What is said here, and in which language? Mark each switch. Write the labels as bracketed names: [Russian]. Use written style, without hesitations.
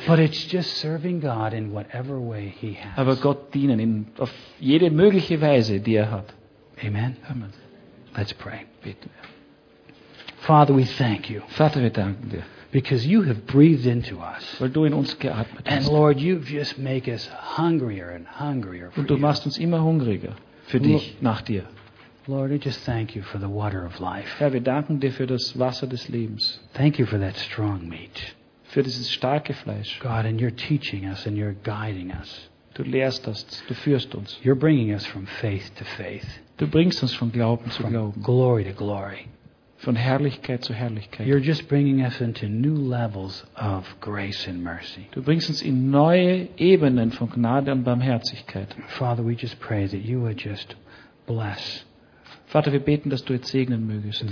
[English] But it's just serving God in whatever way he has. [German] Aber Gott dienen in auf jede mögliche Weise, die er hat. [English] Amen. [German] Amen. [English] Let's pray. [German] Bitte. [English] Father, we thank you. [German] Vater, wir danken dir. [English] Because you have breathed into us. [German] Weil du in uns geatmet hast. [English] And Lord, you just make us hungrier and hungrier for [German] und du machst uns immer hungriger für dich, nach dir. [English] Lord, I just thank you for the water of life. [German] Herr, wir danken dir für das Wasser des Lebens. [English] Thank you for that strong meat. [German] Für dieses starke Fleisch. [English] God, and you're teaching us and you're guiding us. [German] Du lehrst uns, du führst uns. [English] You're bringing us from faith to faith. [German] Du bringst uns von Glauben zu Glauben. [English] From glory to glory. [German] Von Herrlichkeit zu Herrlichkeit. [English] You're just bringing us into new levels of grace and mercy. [German] Du bringst uns in neue Ebenen von Gnade und Barmherzigkeit. [English] Father, we just pray that you would just bless. [German] Vater, wir beten, dass du jetzt segnen mögest.